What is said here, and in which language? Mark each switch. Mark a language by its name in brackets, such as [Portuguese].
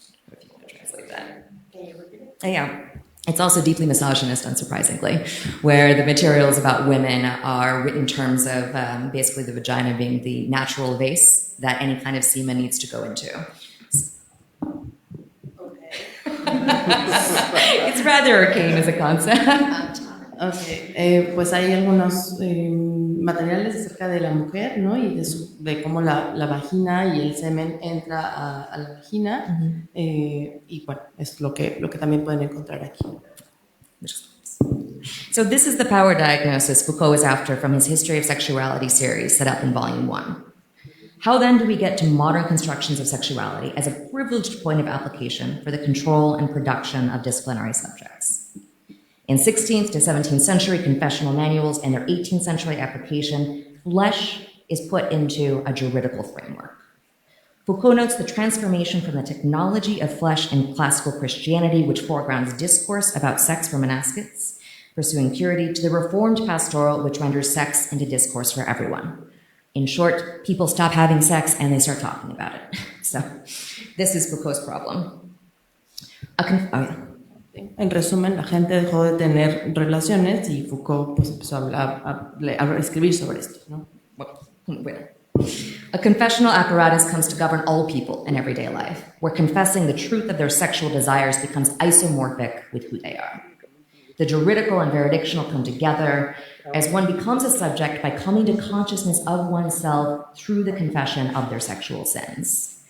[English] If you want to translate that. Can you repeat it? Yeah. It's also deeply misogynist, unsurprisingly, where the materials about women are written in terms of basically the vagina being the natural vase that any kind of semen needs to go into. Okay. It's rather arcane as a concept. [Spanish] Okay. Pues hay algunos materiales acerca de la mujer, ¿no? Y de cómo la vagina y el semen entra a la vagina. Y bueno, es lo que también pueden encontrar aquí. [English] So this is the power diagnosis Foucault is after from his History of Sexuality series set up in Volume 1. How then do we get to modern constructions of sexuality as a privileged point of application for the control and production of disciplinary subjects? In 16th to 17th century confessional manuals and their 18th century application, flesh is put into a juridical framework. Foucault notes the transformation from the technology of flesh in classical Christianity, which foregrounds discourse about sex for monastics, pursuing purity, to the reformed pastoral, which renders sex into discourse for everyone. In short, people stop having sex and they start talking about it. So, this is Foucault's problem. [Spanish] En resumen, la gente dejó de tener relaciones y Foucault pues, empezó a escribir sobre esto, ¿no? Bueno. [English] A confessional apparatus comes to govern all people in everyday life, where confessing the truth of their sexual desires becomes isomorphic with who they are. The juridical and veridictional come together as one becomes a subject by coming to consciousness of oneself through the confession of their sexual sins.